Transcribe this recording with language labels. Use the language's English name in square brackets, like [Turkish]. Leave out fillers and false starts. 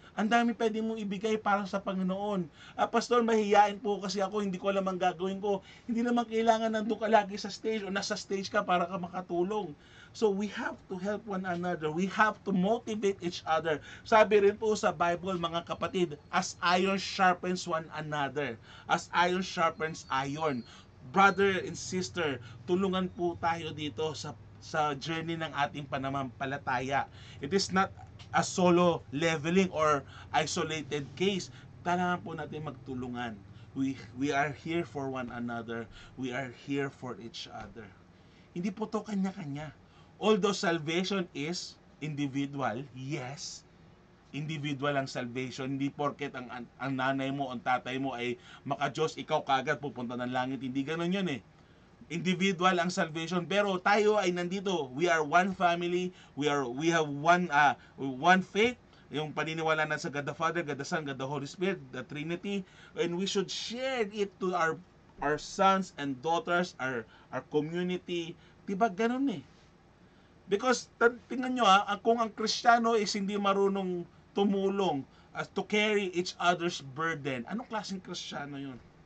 [Filipino] Ang dami pwede mong ibigay para sa Panginoon. Pastor, mahihiyain po kasi ako, hindi ko alam ang gagawin ko. Hindi naman kailangan nandun ka lagi sa stage o nasa stage ka para ka makatulong. [English] So we have to help one another. We have to motivate each other. [Filipino] Sabi rin po sa Bible, mga kapatid, [English] as iron sharpens one another. As iron sharpens iron. Brother and sister, [Filipino] tulungan po tayo dito sa journey ng ating pananampalataya. [English] It is not a solo leveling or isolated case. [Filipino] Kailangan po natin magtulungan. [English] We are here for one another. We are here for each other. [Filipino] Hindi po to kanya-kanya. [English] Although salvation is individual, yes. Individual ang salvation. [Filipino] Hindi porket ang nanay mo, ang tatay mo ay maka-Diyos, ikaw kagad pupunta ng langit. Hindi ganun yun eh. Individual ang salvation, pero tayo ay nandito. [English] We are one family. We have one faith. [Filipino] Yung paniniwala na sa [English] God the Father, God the Son, God the Holy Spirit, the Trinity, and we should share it to our sons and daughters, our community. [Filipino] Diba ganun eh? Because tingnan nyo kung ang Kristiyano is hindi marunong tumulong [English] to carry each other's burden, [Filipino] anong klaseng Kristiyano yun?